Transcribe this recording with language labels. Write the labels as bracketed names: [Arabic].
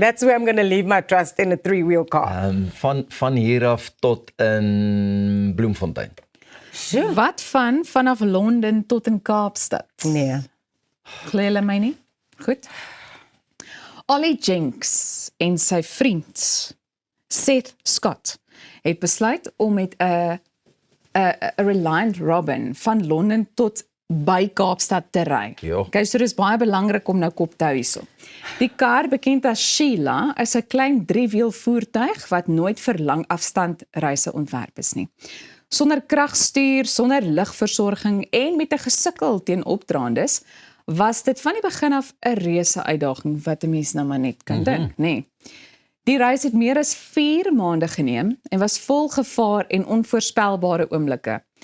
[English] That's where I'm going to leave my trust in a 3-wheel car. [Afrikaans] Van hier af tot in Bloemfontein. [English] Sure. [Afrikaans] Wat vanaf Londen tot in Kaapstad? Nee. Glo julle my nie? Goed. Ollie Jenks en sy vriend Seth Scott het besluit om met 'n Reliant Robin van Londen tot by Kaapstad te ry. Ja. Okay, so dis baie belangrik om nou kop te hou hierso. Die kar, bekend as Sheila, is 'n klein 3-wiel voertuig wat nooit vir lang afstand reise ontwerp is nie. Sonder kragstuur, sonder ligversorging en met 'n gesukkel teen opdraandes, was dit van die begin af 'n reuse uitdaging wat 'n mens nou maar net kan dink, nê. Die reis het meer as 4 maande geneem en was vol gevaar en onvoorspelbare oomblikke.